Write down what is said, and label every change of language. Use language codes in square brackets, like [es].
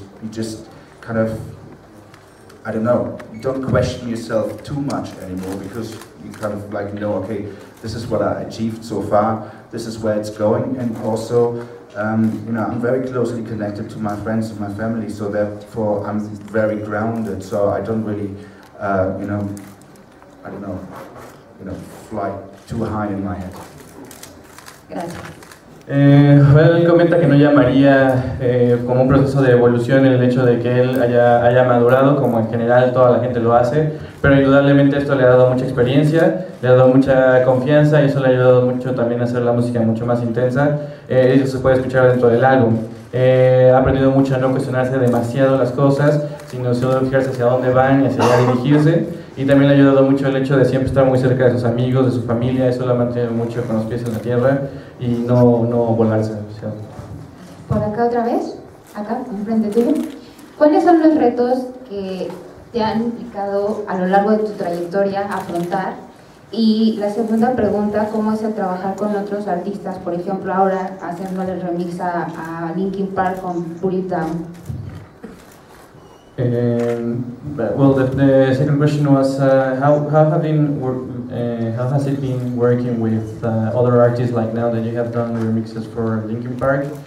[en] You just kind of, I don't know, don't question yourself too much anymore, because you kind of like know, okay, this is what I achieved so far, this is where it's going. And also, you know, I'm very closely connected to my friends and my family, so therefore I'm very grounded, so I don't really, you know, I don't know, you know, fly too high in my head. [es] Gracias. Bueno, él comenta que no llamaría como un proceso de evolución el hecho de que él haya madurado, como en general toda la gente lo hace, pero indudablemente esto le ha dado mucha experiencia, le ha dado mucha confianza, y eso le ha ayudado mucho también a hacer la música mucho más intensa. Eso se puede escuchar dentro del álbum. Ha aprendido mucho a no cuestionarse demasiado las cosas, sino solo fijarse hacia dónde van y hacia allá dirigirse. Y también le ha ayudado mucho el hecho de siempre estar muy cerca de sus amigos, de su familia. Eso lo ha mantenido mucho con los pies en la tierra y no volarse demasiado. Por acá otra vez, acá, enfrente tuyo. ¿Cuáles son los retos que te han implicado a lo largo de tu trayectoria afrontar? Y la segunda pregunta, ¿cómo es el trabajar con otros artistas? Por ejemplo, ahora haciéndole el remix a Linkin Park con Put It Down. [en] Well, the second question was how has it been working with other artists, like now that you have done remixes for Linkin Park?